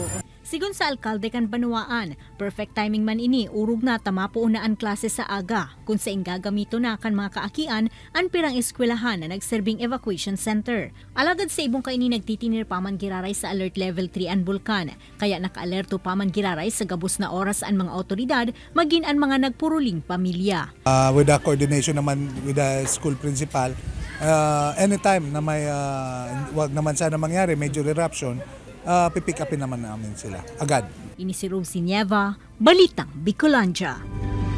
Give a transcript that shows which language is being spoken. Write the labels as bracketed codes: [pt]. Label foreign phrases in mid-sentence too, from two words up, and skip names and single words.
[bik] Sigun sa alkalde kan Banwaan, [en] perfect timing [bik] man ini urog na tamapo na ang klase sa aga kung sa gagamito na kan mga kaakian ang pirang eskwelahan na nagserbing [en] evacuation center. [bik] Alagad sa ibong kaini nagtitinir paman giraray sa [en] alert level [bik] 3 ang bulkan, kaya naka-alerto paman giraray sa gabos na oras ang mga otoridad maging ang mga nagpuruling pamilya. [en] With the coordination [tl] naman [en] with the school principal, [tl] anytime na may wag naman sana mangyari [en] major eruption, [tl] pipick upin naman namin sila agad. [bik] Ini si Rosie Nieva, Balitang Bicolandia.